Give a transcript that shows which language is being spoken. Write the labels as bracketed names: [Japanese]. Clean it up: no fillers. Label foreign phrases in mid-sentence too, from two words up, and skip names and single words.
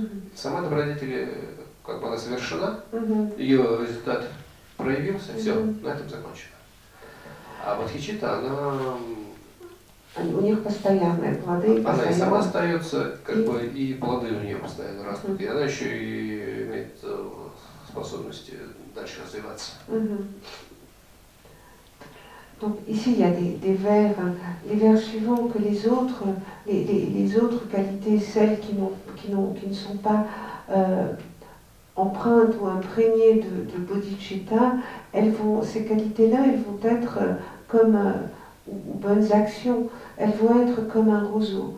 [Russian] Сама добродетель, как бы она совершена, ее результат проявился, все, на этом закончено. А бодхичитта, она... У них постоянные плоды. Она и сама остается, как бы, и плоды у нее постоянно растут. И она еще и имеет способность дальше развиваться. [French] Donc ici il y a des vers, les vers suivants que les autres qualités, celles qui ne sont pas empreintes ou imprégnées de bodhicitta, ces qualités-là, elles vont être comme ou bonnes actions, elles vont être comme un roseau.